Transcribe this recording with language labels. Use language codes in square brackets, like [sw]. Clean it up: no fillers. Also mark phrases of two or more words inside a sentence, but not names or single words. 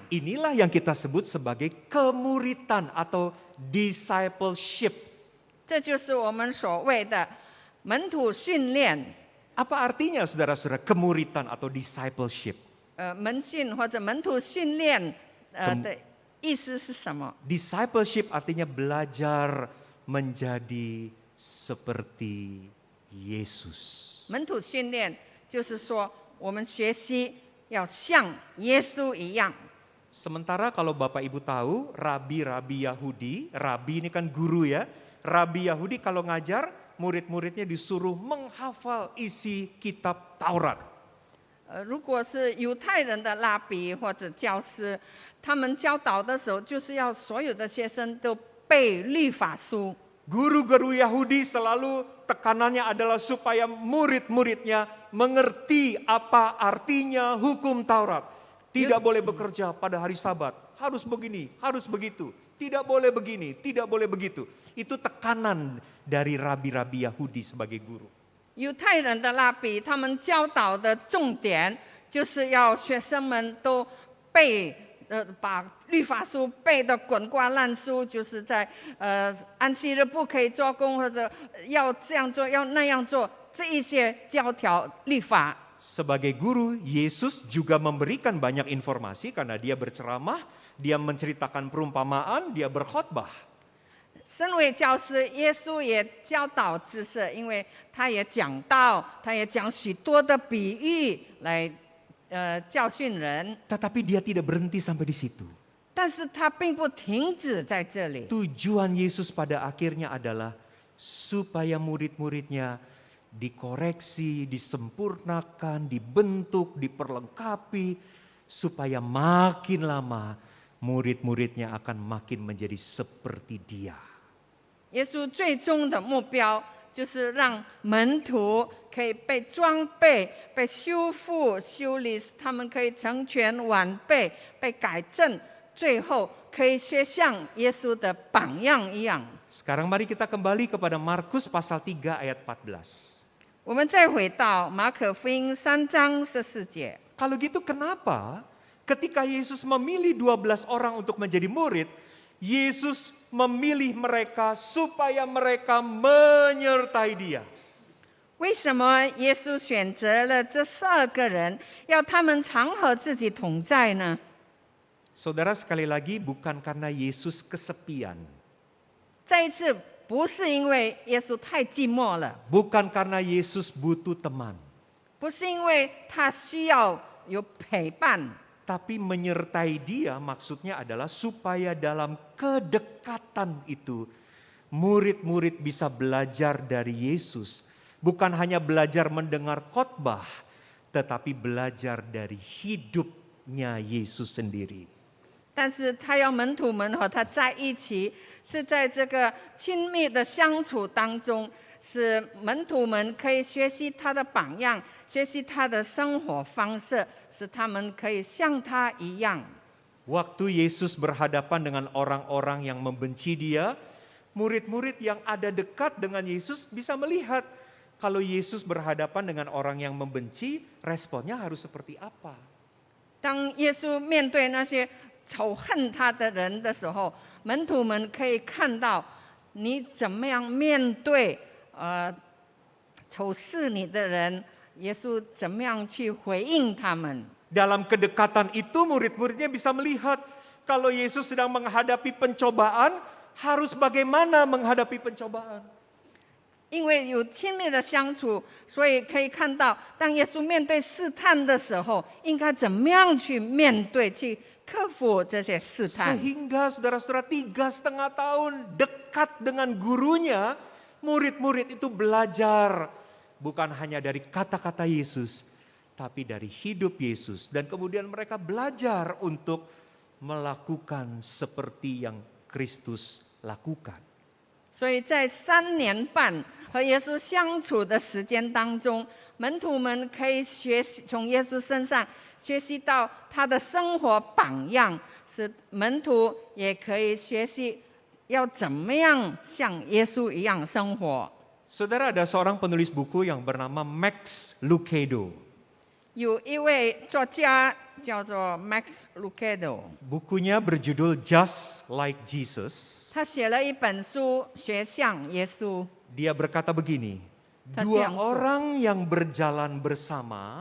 [id] Inilah yang kita sebut sebagai kemuritan atau discipleship. [zh] 这就是我们所谓的门徒训练。 [id] Apa artinya saudara-saudara kemuritan atau discipleship? [zh] 门训或者门徒训练的意思是什么？ [id] Discipleship artinya belajar menjadi seperti Yesus. [zh] 门徒训练就是说，我们学习要像耶稣一样。 [id] Sementara kalau Bapak Ibu tahu, rabi-rabi Yahudi, rabi ini kan guru ya, rabi Yahudi kalau ngajar, murid-muridnya disuruh menghafal isi kitab Taurat. [zh] 如果是犹太人的拉比或者教师，他们教导的时候，就是要所有的学生都背律法书。 [id] Guru-guru Yahudi selalu tekanannya adalah supaya murid-muridnya mengerti apa artinya hukum Taurat. Tidak boleh bekerja pada hari Sabat, harus begini, harus begitu. Tidak boleh begini, tidak boleh begitu. Itu tekanan dari rabi-rabi Yahudi sebagai guru. [zh] 犹太人的拉比，他们教导的重点就是要学生们都背把律法书背得滚瓜烂熟，就是在安息日不可以做工，或者要这样做，要那样做，这一些教条律法。 [id] Sebagai guru, Yesus juga memberikan banyak informasi karena dia berceramah, dia menceritakan perumpamaan, dia berkhotbah. [zh] 身为教师，耶稣也教导知识，因为他也讲道，他也讲许多的比喻来教训人。 [id] Tetapi dia tidak berhenti sampai di situ. [zh] 但是他并不停止在这里。 [id] Tujuan Yesus pada akhirnya adalah supaya murid-muridnya dikoreksi, disempurnakan, dibentuk, diperlengkapi, supaya makin lama murid-muridnya akan makin menjadi seperti dia. [zh] 耶稣最终的目标就是让门徒可以被装备、被修复、修理，他们可以成全完备、被改正，最后可以学像耶稣的榜样一样。 [id] Sekarang mari kita kembali kepada Markus pasal 3 ayat 14. [zh] 我们再回到马可福音3章14节。 [id] Kalau gitu kenapa ketika Yesus memilih 12 orang untuk menjadi murid, Yesus memilih mereka supaya mereka menyertai dia? [zh] 为什么耶稣选择了这12个人，要他们常和自己同在呢？ [id] Saudara, sekali lagi bukan karena Yesus kesepian. [zh] 再一次，不是因为耶稣太寂寞了， [id] Bukan karena Yesus butuh teman. [zh] 不是因为他需要有陪伴， [id] Tapi menyertai dia maksudnya adalah supaya dalam kedekatan itu murid-murid bisa belajar dari Yesus. Bukan hanya belajar mendengar khotbah, tetapi belajar dari hidupnya Yesus sendiri. [zh] 但是他要门徒们和他在一起，是在这个亲密的相处当中，使门徒们可以学习他的榜样，学习他的生活方式，使他们可以像他一样。 [id] Waktu Yesus berhadapan dengan orang-orang yang membenci dia, murid-murid yang ada dekat dengan Yesus bisa melihat kalau Yesus berhadapan dengan orang yang membenci, responnya harus seperti apa. [zh] 当耶稣面对那些仇恨他的人的时候，门徒们可以看到你怎么样面对仇视你的人，耶稣怎么样去回应他们。 [id] Dalam kedekatan itu murid-muridnya bisa melihat kalau Yesus sedang menghadapi pencobaan, harus bagaimana menghadapi pencobaan. [zh] 因为有亲密的相处，所以可以看到，当耶稣面对试探的时候，应该怎么样去面对、去克服这些试探。 [id] Sehingga saudara-saudara 3,5 tahun dekat dengan gurunya, murid-murid itu belajar bukan hanya dari kata-kata Yesus, tapi dari hidup Yesus. Dan kemudian mereka belajar untuk melakukan seperti yang Kristus lakukan. [zh] 所以在3年半和耶稣相处的时间当中，门徒们可以学习从耶稣身上学习到他的生活榜样，使门徒也可以学习要怎么样像耶稣一样生活。 [id] Saudara, ada seorang penulis buku yang bernama Max Lucado. [zh] 有一位作家叫做 Max Lucado， [id] Bukunya berjudul Just Like Jesus. [zh] 他写了一本书《学像耶稣》。 [id] Dia berkata begini, [zh] 他这 [id] dua [zh] 样说。 [id] orang yang berjalan bersama,